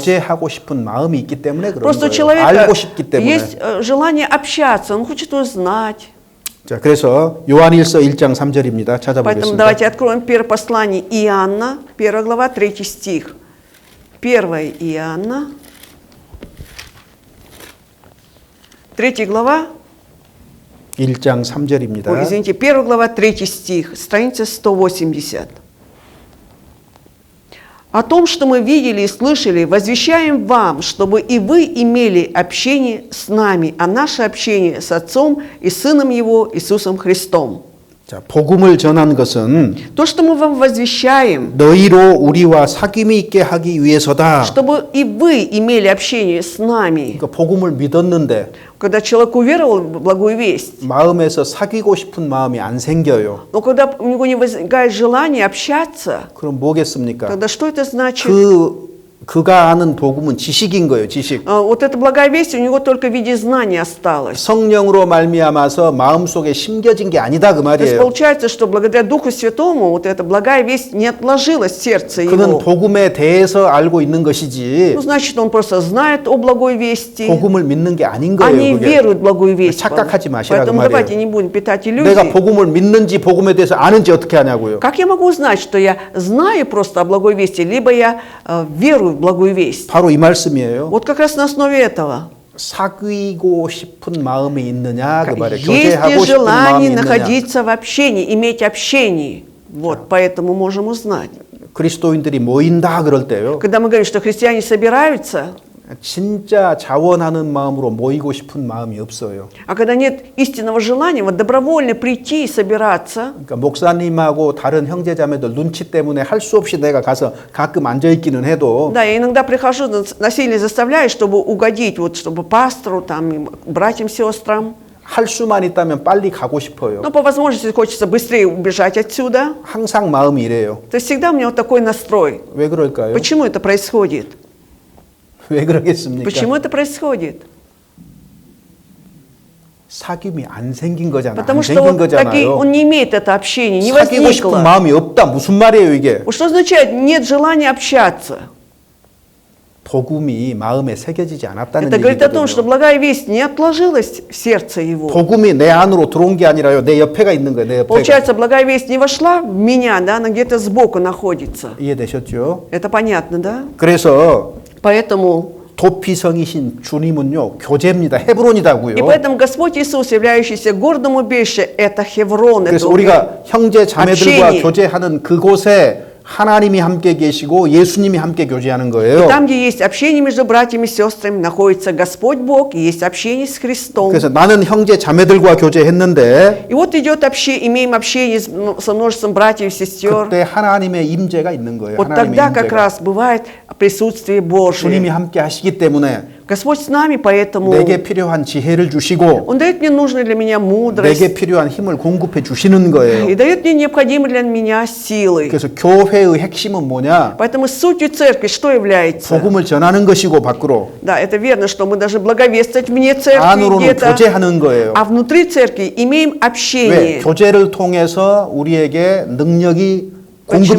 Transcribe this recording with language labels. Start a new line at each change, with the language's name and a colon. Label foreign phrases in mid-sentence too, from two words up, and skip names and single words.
Korean: 교제하고 싶은 마음이 있기 때문에 그런
Russian: Просто у
Korean: 거예요.
Russian: человека
Korean: 알고 싶기 때문에.
Russian: есть желание общаться, он хочет узнать.
Korean: 자, 그래서 요한일서 1장 3절입니다.
Russian: Поэтому
Korean: 찾아보겠습니다.
Russian: давайте откроем первое послание Иоанна, 1 глава, 3 стих. 1 Иоанна, 3 глава,
Korean: 1장 3절입니다.
Russian: ой, извините, 1 глава, 3 стих, страница 180. О том, что мы видели и слышали, возвещаем вам, чтобы и вы имели общение с нами, а наше общение с Отцом и Сыном Его, Иисусом Христом.
Korean: 자, 복음을 전한 것은
Russian: То, что мы вам возвещаем,
Korean: 너희로 우리와 사귐이 있게 하기 위해서다.
Russian: чтобы и вы имели общение с нами.
Korean: 그러니까 복음을 믿었는데
Russian: Когда человек уверовал в благую весть,
Korean: 마음에서 사귀고 싶은 마음이 안 생겨요.
Russian: но когда у него не возникает желание общаться,
Korean: 그럼 뭐겠습니까?
Russian: тогда что это значит?
Korean: 그가 아는 복음은 지식인 거예요. 지식.
Russian: Вот эта благая весть у него только в виде знания осталась.
Korean: 성령으로 말미암아서 마음속에 심겨진 게 아니다 그
Russian: То есть
Korean: 말이에요.
Russian: получается, что благодаря Духу Святому вот эта благая весть не отложилась в сердце
Korean: 그는
Russian: его.
Korean: 복음에 대해서 알고 있는 것이지
Russian: Ну, значит, он просто знает о благой вести,
Korean: 복음을 믿는 게 아닌
Russian: а
Korean: 거예요.
Russian: не
Korean: 그게.
Russian: верует в благую весть.
Korean: 착각하지 마시라고
Russian: Поэтому
Korean: 말이에요.
Russian: давайте не будем питать
Korean: 내가
Russian: иллюзий.
Korean: 복음을 믿는지 복음에 대해서 아는지 어떻게 하냐고요.
Russian: Как я могу узнать, что я знаю просто о благой вести, либо я верую в благую весть?
Korean: 바로 이 말씀이에요.
Russian: Вот как раз на основе этого.
Korean: 사귀고 싶은 마음이 있느냐 그 말이에요.
Russian: Есть ли
Korean: 교제하고 싶은 마음이
Russian: желание
Korean: 있느냐.
Russian: находиться в общении, иметь общение? Вот, поэтому можем узнать.
Korean: 그리스도인들이 모인다 그럴 때요.
Russian: Когда мы говорим, что христиане собираются,
Korean: 진짜 자원하는 마음으로 모이고 싶은 마음이 없어요.
Russian: а когда нет истинного желания, вот добровольно прийти и собираться,
Korean: 그러니까 목사님하고 다른 형제자매들 눈치 때문에 할 수 없이 내가 가서 가끔 앉아 있기는 해도
Russian: да, я иногда прихожу, насильно заставляю, чтобы угодить, вот, чтобы пастору, там, братьям, сестрам.
Korean: 할 수만 있다면 빨리 가고 싶어요.
Russian: Но по возможности хочется быстрее убежать отсюда.
Korean: 항상 마음이 이래요.
Russian: То есть всегда у меня вот такой настрой.
Korean: 왜 그럴까요?
Russian: Почему это происходит?
Korean: 왜 그러겠습니까?
Russian: Почему это происходит?
Korean: 사귐이 안 생긴 거잖아. 안
Russian: Потому что
Korean: 생긴
Russian: вот таки
Korean: 거잖아요.
Russian: он не имеет это общение, не
Korean: 사귀고 싶은
Russian: возникло.
Korean: 마음이 없다. 무슨 말이에요, 이게?
Russian: Вот что означает нет желания общаться?
Korean: 복음이 마음에 새겨지지 않았다는
Russian: Это говорит о том, что
Korean: 얘기거든요.
Russian: благая весть не отложилась в сердце его.
Korean: 복음이 내 안으로 들어온 게 아니라요. 내 옆에가 있는 거예요. 내 옆에가.
Russian: Получается, благая весть не вошла в меня, да, она где-то сбоку находится.
Korean: 이해되셨죠?
Russian: Это понятно, да?
Korean: 그래서
Russian: Поэтому,
Korean: 도피성이신 주님은요. 교제입니다. 헤브론이다고요.
Russian: и поэтому Господь Иисус, являющийся городом убежища, это Хеврон, это
Korean: 그래서 우리가 형제 자매들과
Russian: общение.
Korean: 교제하는 그곳에 하나님이 함께 계시고 예수님이 함께 교제하는
Russian: И
Korean: 거예요.
Russian: там, где есть общение между братьями и сестрами, находится Господь Бог, и есть общение с Христом.
Korean: 그래서 나는 형제 자매들과 교제했는데
Russian: И вот идет имеем общение со множеством братьев и сестер.
Korean: 그때 하나님의 임재가 있는 거예요.
Russian: Вот
Korean: 하나님의
Russian: тогда как
Korean: 임재가.
Russian: раз бывает присутствие
Korean: 주님이
Russian: Божие.
Korean: 함께 하시기 때문에
Russian: Господь с нами, поэтому
Korean: 내게 필요한 지혜를 주시고
Russian: Он дает мне нужную для меня мудрость
Korean: 내게 필요한 힘을 공급해 주시는 거예요.
Russian: и дает мне необходимые для меня силы.
Korean: 그래서 교회의 핵심은 뭐냐?
Russian: Поэтому сутью церкви что является?
Korean: 복음을 전하는 것이고 밖으로
Russian: Да, это верно, что мы даже благовествовать вне церкви
Korean: 안으로는
Russian: где-то,
Korean: 교제하는 거예요.
Russian: а внутри церкви имеем
Korean: 왜?
Russian: общение.
Korean: 교제를 통해서 우리에게 능력이 공급이